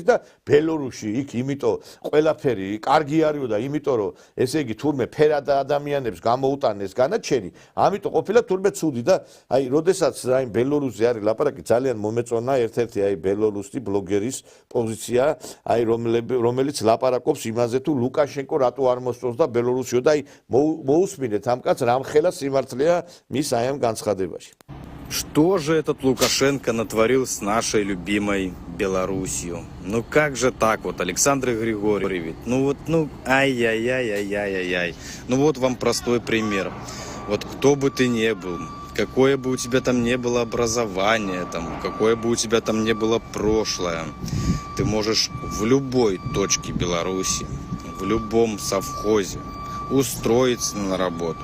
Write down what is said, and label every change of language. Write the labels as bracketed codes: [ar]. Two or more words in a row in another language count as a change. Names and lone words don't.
[ka] და ბელორუსში იქ იმიტომ ყველაფერი კარგი არისო და იმიტომ რომ ესე იგი თურმე ფერადა ადამიანებს გამოუტანეს განაჩენი ამიტომ ყოფილა თურმე ცუდი და აი როდესაც აი ბელორუსზე არის ლაპარაკი ძალიან მომეწონა ერთ-ერთი აი ბელორუსი ბლოგერის პოზიცია აი რომელიც ლაპარაკობს იმაზე თუ ლუკაშენკო რატო არ მოსწონს და ბელორუსიო და აი მოусმინეთ ამ კაცს რამხელა სიმართლეა მის აი ამ განცხადებაში [ru] Что же этот Лукашенко натворил с нашей любимой Белоруссией? Ну как же так вот, Александр Григорьевич? Ай-яй-яй-яй-яй-яй. Ну вот вам простой пример. Вот кто бы ты ни был, какое бы у тебя там не было образование, там, какое бы у тебя там не было прошлое, ты можешь в любой точке Беларуси, в любом совхозе устроиться на работу.